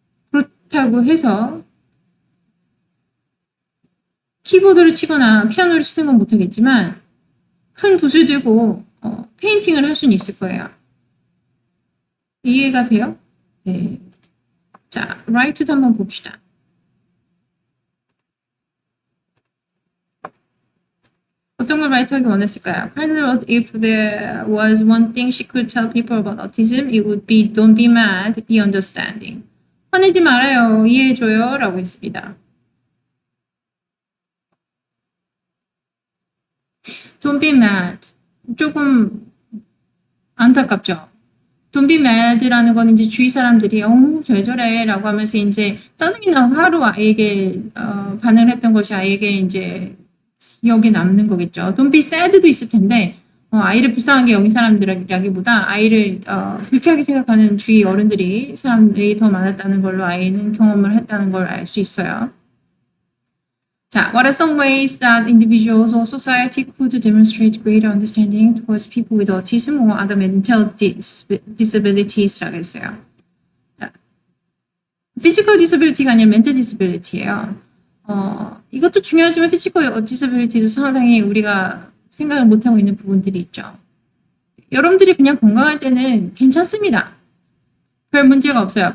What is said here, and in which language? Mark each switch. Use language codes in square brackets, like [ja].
[ko] 그렇다고 해서 키보드를 치거나 피아노를 치는 건 못하겠지만 큰 붓을 들고 페인팅을 할 수는 있을 거예요. 이해가 돼요? 네. 자, 라이트도 한번 봅시다. 어떤 걸 라이트하기 원했을까요? [en] Carter wrote, if there was one thing she could tell people about autism, it would be don't be mad, be understanding. [ko] 화내지 말아요, 이해해줘요 라고 했습니다. [en] Don't be mad. [ko] 조금 안타깝죠. [en] Don't be mad [ko] 라는 건 이제 주위 사람들이 왜 저래 라고 하면서 이제 짜증이 나고 하루 아이에게 반응을 했던 것이 아이에게 이제 기억에 남는 거겠죠. [en] Don't be sad [ko] 도 있을 텐데 아이를 불쌍하게 여긴 사람들이라기보다 아이를 불쾌하게 생각하는 주위 어른들이 사람들이 더 많았다는 걸로 아이는 경험을 했다는 걸 알 수 있어요. [en] 자, what are some ways that individuals or society could demonstrate greater understanding towards people with autism or other mental disabilities [ko] 라고 했어요. [en] 자, physical disability가 아니라 mental disability예요. [ko] 이것도 중요하지만 [en] physical disability [ko] 도 상당히 우리가 생각을 못하고 있는 부분들이 있죠. 여러분들이 그냥 건강할 때는 괜찮습니다. 별 문제가 없어요.